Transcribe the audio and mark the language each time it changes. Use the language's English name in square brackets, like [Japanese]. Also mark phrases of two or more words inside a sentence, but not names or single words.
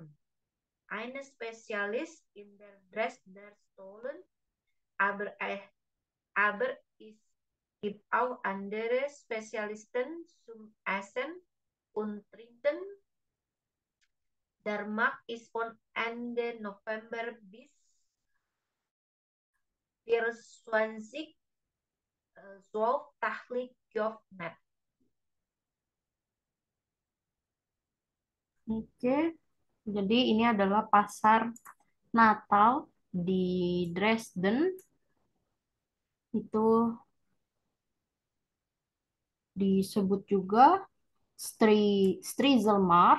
[German] Eine Spezialist in der Dresdner Stollen, aber es gibt auch andere Spezialisten zum Essen und Trinken. Der Markt ist von Ende November bis 24 12 täglich geöffnet. [Indonesian] Oke, jadi ini adalah pasar Natal di Dresden. Itu disebut juga Striezelmarkt.